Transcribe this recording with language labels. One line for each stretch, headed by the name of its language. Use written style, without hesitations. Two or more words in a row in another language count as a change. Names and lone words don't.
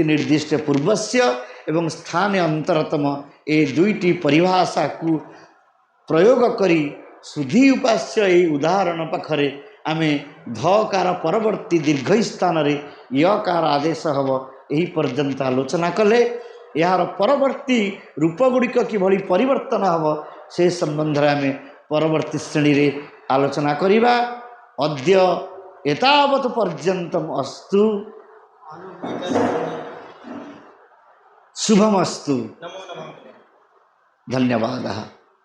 Sanskrit: निर्दिष्ट पूर्वस्य एवं स्थाने अंतरतम
Odia: ଏ ଦୁଇଟି ପରିଭାଷା କୋ ପ୍ରୟୋଗ କରି
Sanskrit: शुद्धि उपास्य
Odia: ଏ ଉଦାହରଣ ପାଖରେ ଆମେ ଧକାର ପରବର୍ତ୍ତୀ ଦୀର୍ଘ ସ୍ଥାନ ରେ ଯକାର ଆଦେଶ ହବ ଏହି ପର୍ଯ୍ୟନ୍ତ ଆଲୋଚନା କଲେ ଯାର ପରବର୍ତ୍ତୀ ରୂପ ଗୁଡ଼ିକ କିଭଳି ପରିବର୍ତ୍ତନ ହବ ସେ ସମ୍ବନ୍ଧ ରେ ଆମେ ପରବର୍ତ୍ତୀ ଶ୍ରେଣୀ ରେ ଆଲୋଚନା କରିବା।
Sanskrit: अद्य एतावत् पर्यन्तम अस्तु शुभमस्तु धन्यवादः।